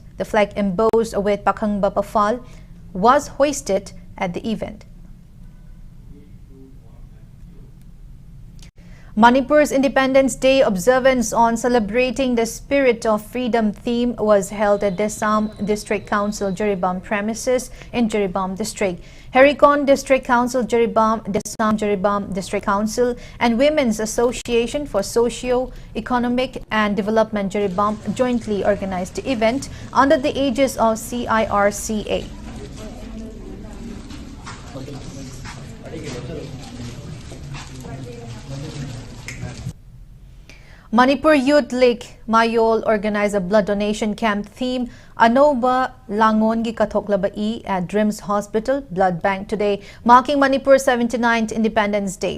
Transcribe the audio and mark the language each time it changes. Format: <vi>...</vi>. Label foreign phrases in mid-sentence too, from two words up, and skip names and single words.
<en>The flag embossed with Pakhangba Pafal was hoisted at the event. Manipur's Independence Day observance on celebrating the spirit of freedom theme was held at Desam District Council Jiribam premises in Jiribam District. Harikon District Council Jiribam, Desam Jiribam District Council and Women's Association for Socio-Economic and Development Jiribam jointly organized the event under the aegis of CIRCA. Manipur Youth League Mayol organized a blood donation camp theme Anoba Langon gi Kathoklaba E at Dreams Hospital Blood Bank today, marking Manipur's 79th Independence Day.</en>